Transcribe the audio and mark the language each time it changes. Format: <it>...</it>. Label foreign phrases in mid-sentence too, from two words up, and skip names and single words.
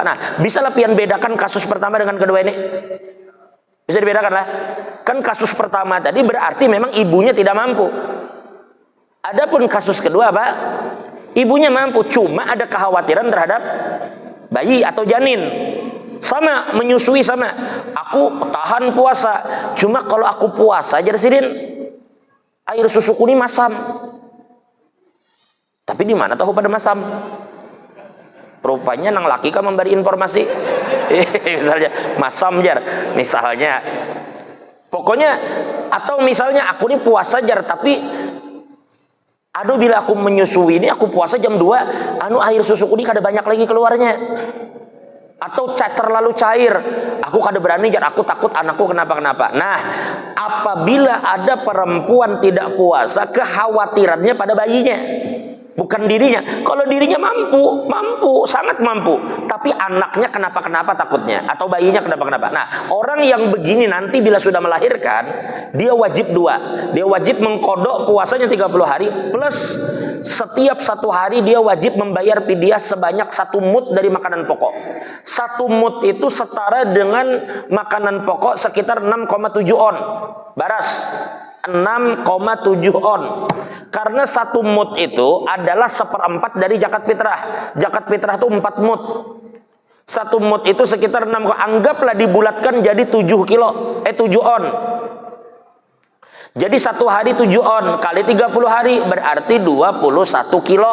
<id>Nah, bisalah pian bedakan kasus pertama dengan kedua ini? Bisa dibedakan lah. Kan kasus pertama tadi berarti memang ibunya tidak mampu. Adapun kasus kedua Pak, ibunya mampu, cuma ada kekhawatiran terhadap bayi atau janin. Sama, menyusui sama. Aku tahan puasa, cuma kalau aku puasa aja Sidin, air susuku ini masam. Tapi di mana tahu pada masam? Rupanya nang laki kan memberi informasi. Misalnya masam jar, misalnya. Pokoknya atau misalnya aku ini puasa jar, tapi aduh bila aku menyusui ini aku puasa jam 2, anu air susuku ini kada banyak lagi keluarnya. Atau terlalu cair, aku kada berani jar, aku takut anakku kenapa-kenapa. Nah, apabila ada perempuan tidak puasa, kekhawatirannya pada bayinya, bukan dirinya. Kalau dirinya mampu, sangat mampu, tapi anaknya kenapa-kenapa takutnya, atau bayinya kenapa-kenapa. Nah, orang yang begini nanti bila sudah melahirkan, dia wajib 2. Dia wajib mengqadha puasanya 30 hari, plus setiap 1 hari dia wajib membayar fidyah sebanyak 1 mud dari makanan pokok. 1 mud itu setara dengan makanan pokok sekitar 6,7 on. Baras. 6,7 on. Karena 1 mud itu adalah 1/4 dari zakat fitrah. Zakat fitrah itu 4 mud. 1 mud itu sekitar 6, anggaplah dibulatkan jadi 7 kilo, 7 on. Jadi 1 hari 7 on kali 30 hari berarti 21 kilo.</id>